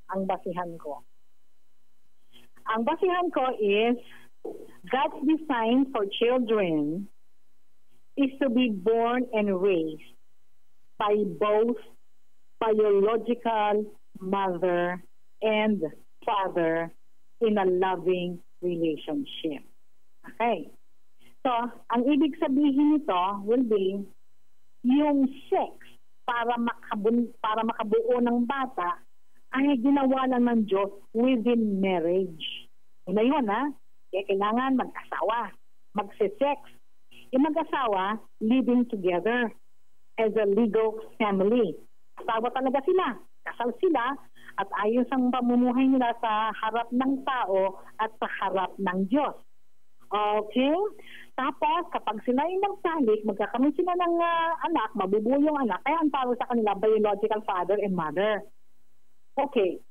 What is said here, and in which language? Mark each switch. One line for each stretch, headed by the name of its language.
Filipino: Ang basihan ko
English: is God's design for children is to be born and raised by both biological mother and father in a loving relationship. Okay.
Filipino: So, ang ibig sabihin nito will be yung sex para makabuo ng bata ay ginawa lang ng Diyos
English: within marriage.
Filipino: Una yun, ha? Kaya kailangan mag-asawa, magse-sex. Yung mag-asawa,
English: living together as a legal family.
Filipino: Asawa talaga sila. Kasal sila at ayos ang pamumuhay nila sa harap ng tao at sa harap ng Diyos. Okay? Tapos, kapag sila ay nagtalik, magkakaroon sila ng anak, mabubuo yung anak, kaya ang tawag sa kanila,
English: biological father and mother.
Filipino: Okay.